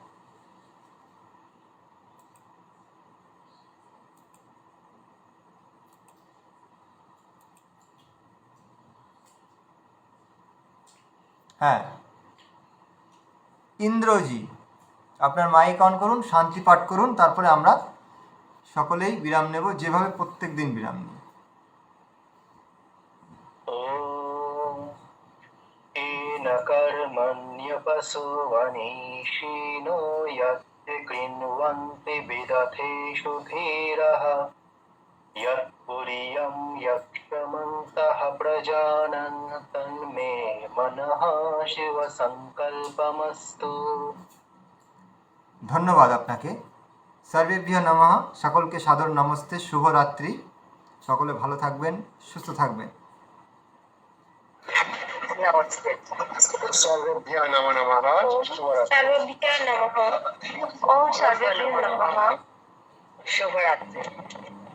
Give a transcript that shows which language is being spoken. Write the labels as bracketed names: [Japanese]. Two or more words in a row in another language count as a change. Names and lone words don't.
[Bangla] হ্যাঁ, ইন্দ্রজি আপনার মাইক অন করুন, শান্তি পাঠ করুন, তারপরে আমরা সকলেই বিরাম নেব, যেভাবে প্রত্যেক দিন বিরাম নিই। [Sanskrit] कर्मण्यपशु वनीषिणो यत् कृण्वन्ति विदथेषु धीरः यत्पुर्यं यक्षमन्तः प्रजानन् तन्मे मनः शिव संकल्पमस्तु। [Bangla] ধন্যবাদ আপনাকে। [Sanskrit] সর্বেভ্য নমঃ, [Bangla] সকলকে সাদর নমস্তে, শুভরাত্রি, সকলে ভালো থাকবেন, সুস্থ থাকবেন। নমস্তে। [Sanskrit] सर्वेभ्यः नमो नमः। সর্ববিদ্যা নমঃ। ওম সর্বেভ্যো নমঃ। [Bangla] শুভরাত্রি।